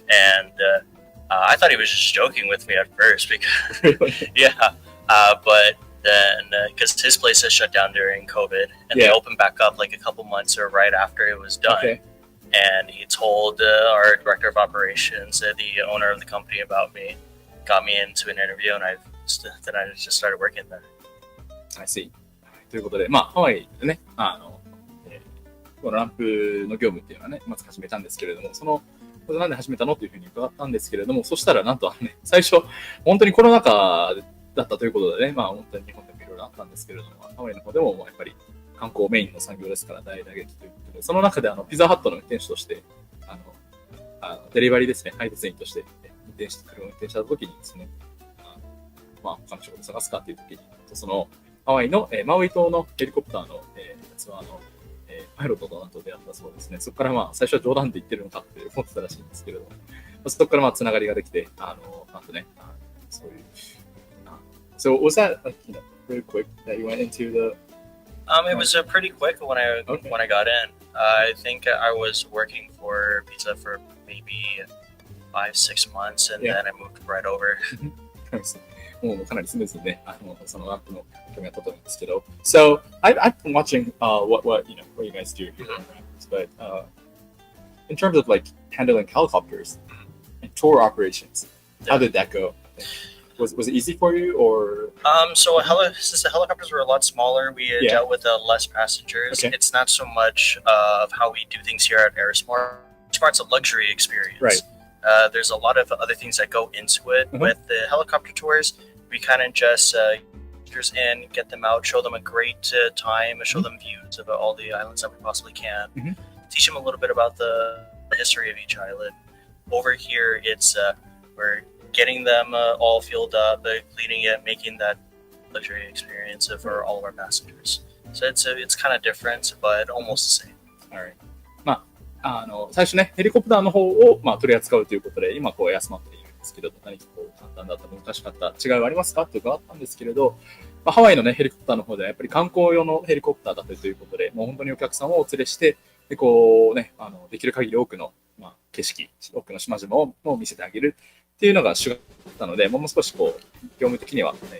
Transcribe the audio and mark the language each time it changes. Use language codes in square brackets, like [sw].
[en] And I thought he was just joking with me at first because, but then because his place has shut down during COVID, and they opened back up like a couple months or right after it was done. Okay. And he told our director of operations, the owner of the company, about me, got me into an interview, and then I just started working there. I see. [ja] ということで、ハワイでね、このランプの業務っていうのはね、まず始めたんですけれども、なんで始めたのというふうに伺ったんですけれども、そしたらなんとね、最初、本当にコロナ禍だったということでね、本当に日本でもいろいろあったんですけれども、ハワイの方でもやっぱり観光メインの産業ですから大打撃ということで、その中でピザハットの運転手として、デリバリーですね、配達員として車を運転した時にですね、他の仕事探すかっていう時に、そのハワイの、マウイ島のヘリコプターの、ツアーの、パイロットとなんと出会ったそうですね。そこから最初は冗談で言ってるのかって思ってたらしいんですけれども、そこからつながりができて、なんとね、そういう。 [en] So was that very quick that you went into the? It was pretty quick when I got in. I think I was working for Pizza for maybe 5-6 months, and then I moved right over. [ja] もうかなりスムーズにね、そのアップの興味があったと思うんですけど。 [en] So I've been watching what you guys do here, but in terms of like handling helicopters and tour operations, how did that go? Was it easy for you, or? So since the helicopters were a lot smaller, we dealt with less passengers. Okay. It's not so much of how we do things here at AirSmart. AirSmart's a luxury experience. Right. There's a lot of other things that go into it. With the helicopter tours, we kind of just in, get them out, show them a great time, show them views of all the islands that we possibly can, teach them a little bit about the history of each island. Over here, it's we're getting them all filled up, cleaning it, making that luxury experience for all of our passengers. So it's kind of different, but almost the same. All right. [ja] 最初ね、ヘリコプターの方を取り扱うということで、今休まっているんですけれど、何か簡単だった、難しかった、違いはありますかって伺ったんですけれど、ハワイのね、ヘリコプターの方ではやっぱり観光用のヘリコプターだったということで、もう本当にお客さんをお連れして、でできる限り多くの、景色、多くの島々を見せてあげるっていうのが主眼だったので、もう少し業務的には、